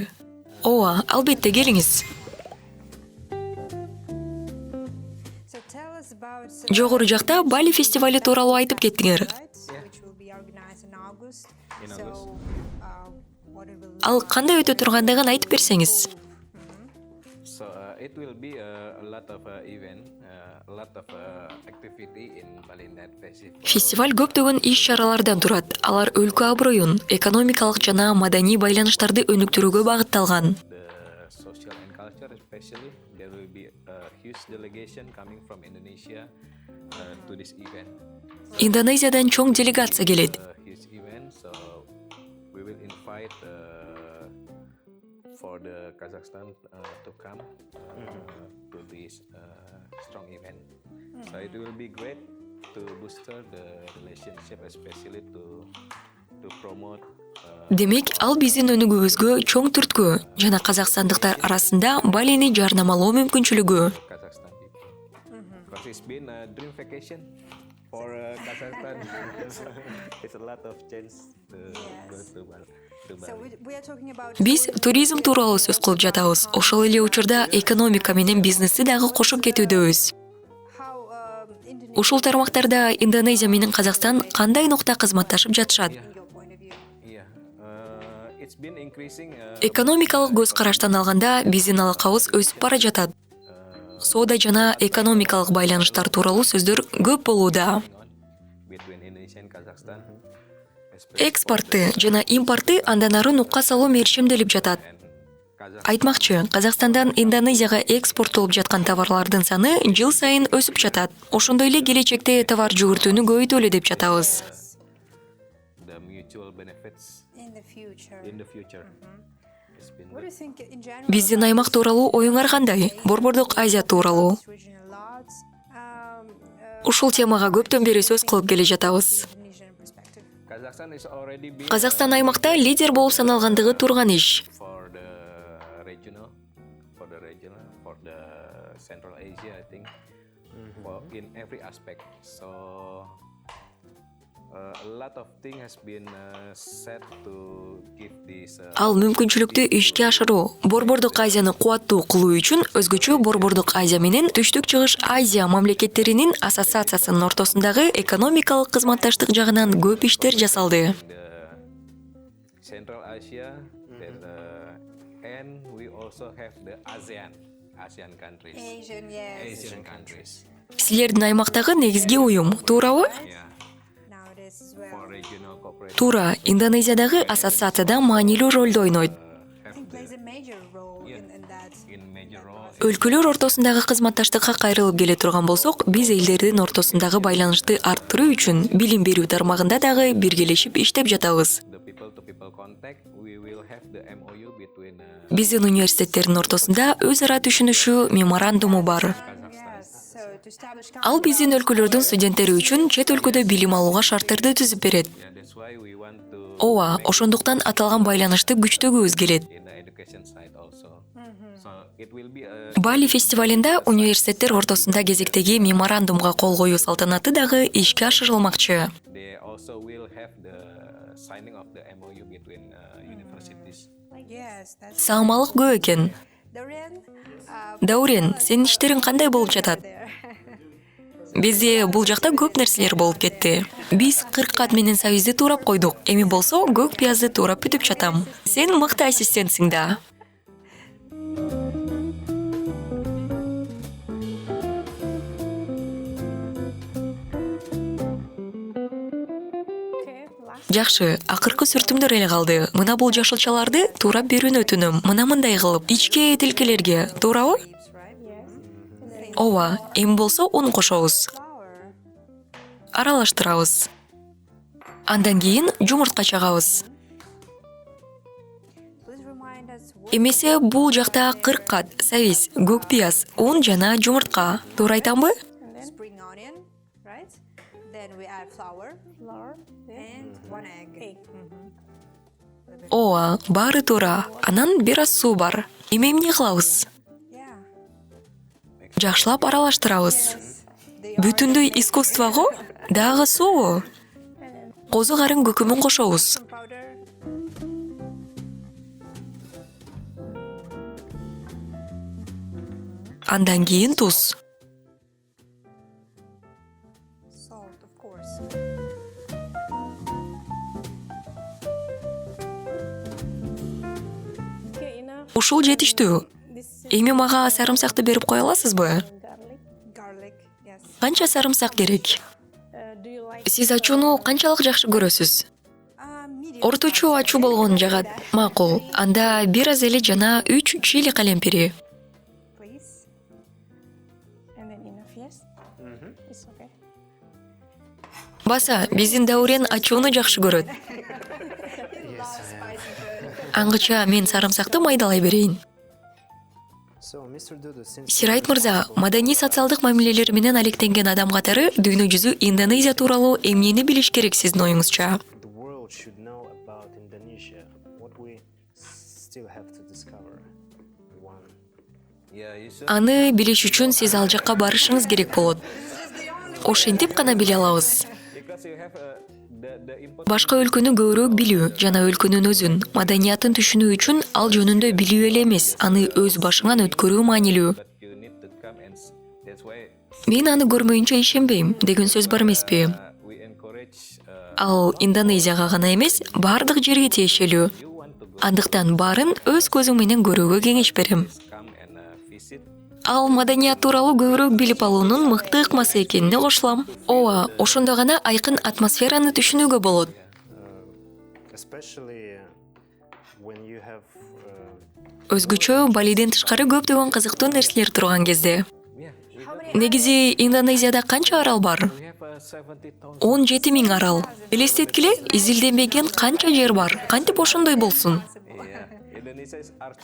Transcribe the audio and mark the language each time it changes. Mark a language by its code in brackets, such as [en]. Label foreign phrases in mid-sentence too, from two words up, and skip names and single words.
[ky] Ооба, албетте келиңиз. [en] So tell us about [ky] Жогору жакта Бали фестивалю тууралуу айтып кеттиңер. [en] which will be organized in August. In So, August. what it will [ky] Ал кандай өтө тургандыгын айтып берсеңиз. [en] So it will be a lot of event, a lot of activity in Bali Net Festival. [ky] Фестиваль көптөгөн иш-чаралардан турат. Алар өлкө аброюн, экономикалык жана маданий байланыштарды өнүктүрүүгө багытталган. [en] The social and culture especially, there will be a huge delegation coming from Indonesia to this event. [ky] Индонезиядан чоң делегация келет. [en] A huge event, so we will invite for the Kazakhstan to come to this strong event. So it will be great to booster the relationship, especially to promote [ky] Демек, ал биздин өнүгүүбүзгө чоң түрткү жана казакстандыктар арасында Балини жарнамалоо мүмкүнчүлүгү. [en] Kazakhstan people. Because it's been a dream vacation for Kazakhstan. It's a lot of chance to go to Bali. So we are talking about [ky] Биз туризм тууралуу сөз кылып жатабыз. Ошол эле учурда экономика менен бизнести дагы кошуп кетүүдөбүз. [en] how Indonesia, [ky] Ушул тармактарда Индонезия менен Казакстан кандай нукта кызматташып жатышат? [en] in your point of view. Yeah, it's been increasing. [ky] Экономикалык көз караштан алганда биздин алакабыз өсүп бара жатат. Соода жана экономикалык байланыштар тууралуу сөздөр көп болууда. Between Indonesia and Kazakhstan. Экспортты жана импортты андан ары нукка салуу мерчимделип жатат. Айтмакчы, Казакстандан Индонезияга экспорттолуп жаткан товарлардын саны жыл сайын өсүп жатат. Ошондой эле келечекте товар жүгүртүүнү көбөйтөлү деп жатабыз. [en] The mutual benefits In the future. in the future. It's been What do you think in general? [ky] Биздин аймак тууралуу оюңар кандай? Борбордук Азия тууралуу. [en] This region a lot. [ky] Ушул темага көптөн бери сөз кылып келе жатабыз. [en] Indonesian perspective. Kazakhstan is already been [ky] Казакстан аймакта лидер болуп саналгандыгы турган иш. [en] for the regional, for the Central Asia, I think in every aspect. So a lot of things has been set to give this. [ky] Ал мүмкүнчүлүктү ишке ашыруу Борбордук Азияны кубаттуу кылуу үчүн өзгөчө Борбордук Азия менен Түштүк Чыгыш Азия мамлекеттеринин ассоциациясынын ортосундагы экономикалык кызматташтык жагынан көп иштер жасалды. [en] The Central Asia, and we also have the ASEAN countries. Asian, yes. Asian countries. [ky] Силердин аймактагы негизги уюм туурабы? [en] Yeah, Now it is as well. for regional cooperation. [ky] Туура, Индонезиядагы ассоциацияда маанилүү ролду ойнойт. [en] Have It plays a major role in that. in major role. [ky] Өлкөлөр ортосундагы кызматташтыкка кайрылып келе турган болсок, биз элдердин ортосундагы байланышты арттыруу үчүн билим берүү тармагында дагы биргелешип иштеп жатабыз. [en] The people-to-people contact, we will have the MOU between [ky] Биздин университеттердин ортосунда өз ара түшүнүшүү меморандуму бар. [en] Yes. So to establish [ky] Ал биздин өлкөлөрдүн студенттери үчүн чет өлкөдө билим алууга шарттарды түзүп берет. [en] yeah, that's why we want to [ky] Ооба, ошондуктан аталган байланышты күчтөгүбүз келет. [en] in the education side also. So it will be a [ky] Бали фестивалында университеттер ортосунда кезектеги меморандумга кол коюу салтанаты дагы ишке ашырылмакчы. [en] they also will have the signing of the MOU between universities. yes, that's [ky] Саамалык көп экен. Dorian. Даурен, сенин иштериң кандай болуп жатат? There. Бизде бул жакта көп нерселер болуп кетти. Биз 40 кат менен сабизди туурап койдук. Эми болсо көк пиязды туурап бүтүп жатам. Сен мыкты ассистентсиң да. [en] Okay, last. [ky] Жакшы, акыркы сүртүмдөр эле калды. Мына бул жашылчаларды туурап берүүнү өтүнөм. Мына мындай кылып, ичке тилкелерге, туурабы? [en] Leaves, right? Yes. And then [ky] Ооба, эми болсо ун кошобуз. flour. Аралаштырабыз. Андан кийин жумуртка чагабыз. [en] Please remind us what [ky] Эмесе бул жакта 40 кат сабиз, көк пияз, ун жана жумуртка. Туура айтамбы? [en] spring onion, right? Then we add flour, and one egg. [ky] Ооба, баары туура. Анан бир аз суу бар. Эми эмне кылабыз? Yeah. Жакшылап аралаштырабыз. They Бүтүндөй искусствого? Дагы суубу? Козу карын көкүмүн кошобуз. powder. Андан кийин туз. [en] Salt, of course. [ky] Ушул жетиштүү. Эми мага сарымсакты берип кое аласызбы? [en] Garlic, yes. [ky] Канча сарымсак керек? Сиз ачууну канчалык жакшы көрөсүз? Medium. Орточо ачуу болгон жагат. Макул. Анда бир аз эле жана 3 чили калемпири. [en] Please. And then enough, yes? It's okay. [ky] Баса, биздин Даурен ачууну жакшы көрөт. Аңгыча мен сарымсакты майдалай берейин. [en] So, Mr. Dudu, since [ky] Сирайт мырза, маданий социалдык мамилелер менен алектенген адам катары дүйнө жүзү Индонезия тууралуу эмнени билиш керек сиздин оюңузча? [en] the world should know about Indonesia, what we still have to discover. One. Yeah, you should. [ky] Аны билиш үчүн сиз ал жакка барышыңыз керек болот. Ошентип гана биле алабыз. [en] Because you have the important. [ky] Башка өлкөнү көбүрөөк билүү жана өлкөнүн өзүн, маданиятын түшүнүү үчүн ал жөнүндө билүү эле эмес, аны өз башыңан өткөрүү маанилүү. [en] But you need to come and that's why [ky] Мен аны көрмөйүнчө ишенбейм деген сөз бар эмеспи? [en] we encourage [ky] Ал Индонезияга гана эмес, бардык жерге тиешелүү. [en] you want to go [ky] Андыктан баарын өз көзүң менен көрүүгө кеңеш берем. [en] come and visit. [ky] Ал маданият тууралуу көбүрөөк билип алуунун мыкты ыкмасы экенине кошулам. Ооба, ошондо гана айкын атмосфераны түшүнүүгө болот. [en] Especially when you have [ky] Өзгөчө Балиден тышкары көптөгөн кызыктуу нерселер турган кезде. Yeah, Негизи Индонезияда канча арал бар? [en] we have 70,000. [ky] 17 000 арал. Элестеткиле, изилденбеген канча жер бар? Кантип ошондой болсун? [en] Yeah, Indonesia is our